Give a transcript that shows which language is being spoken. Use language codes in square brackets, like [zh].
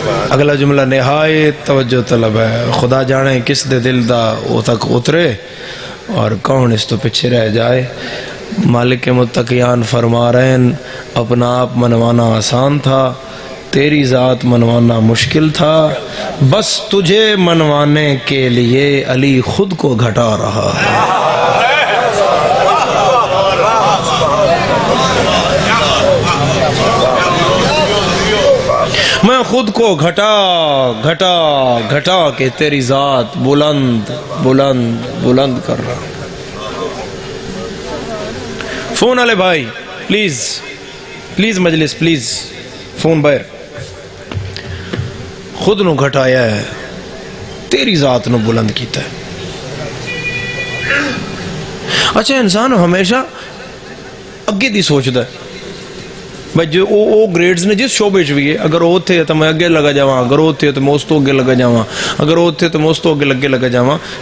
[ur] اگلا جملہ نہایت توجہ طلب ہے. [pa] خدا جانے کس دے دل دا وہ تک اترے اور کون اس تو پیچھے رہ جائے. [ur] مالک متقیان فرما رہے ہیں اپنا آپ منوانا آسان تھا, تیری ذات منوانا مشکل تھا, بس تجھے منوانے کے لیے علی خود کو گھٹا رہا ہے. میں خود کو گھٹا گھٹا گھٹا کے تیری ذات بلند بلند بلند کر رہا ہوں. فون والے بھائی پلیز پلیز مجلس پلیز فون باہر. [pa] خود نو گھٹایا ہے, تیری ذات نو بلند کیتا ہے. اچھا انسان ہمیشہ اگے دی سوچدا ہے بھائی جو او گریڈز نے جس شعبے چ بھی ہے, اگر وہ تھے تو میں اگے لگا جاواں, اگر وہ تھے تو میں اس تو اگے لگا جاواں, اگر وہ تھے تو میں اس تو اگے لگا جاواں.